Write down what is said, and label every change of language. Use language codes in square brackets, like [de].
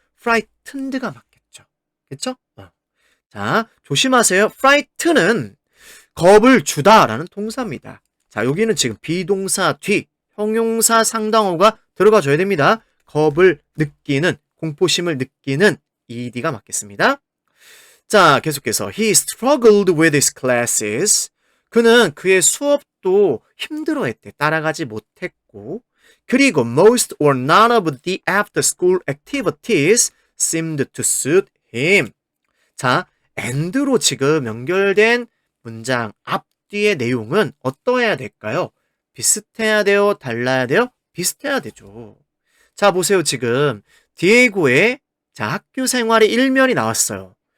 [ko] frightened가 맞겠죠. 그쵸? 자, 조심하세요. fright는 겁을 주다라는 동사입니다. 자, 여기는 지금 비동사 뒤, 형용사 상당어가 들어가줘야 됩니다. 겁을 느끼는, 공포심을 느끼는 ed가 맞겠습니다. 자, 계속해서 [en] he struggled with his classes. [ko] 그는 그의 수업도 힘들어했대. 따라가지 못했고 그리고 [en] most or none of the after school activities seemed to suit him. [ko] 자, and로 지금 연결된 문장 앞뒤의 내용은 어떠해야 될까요? 비슷해야 돼요? 달라야 돼요? 비슷해야 되죠. 자, 보세요. 지금 디에고의 자, 학교 생활의 일면이 나왔어요.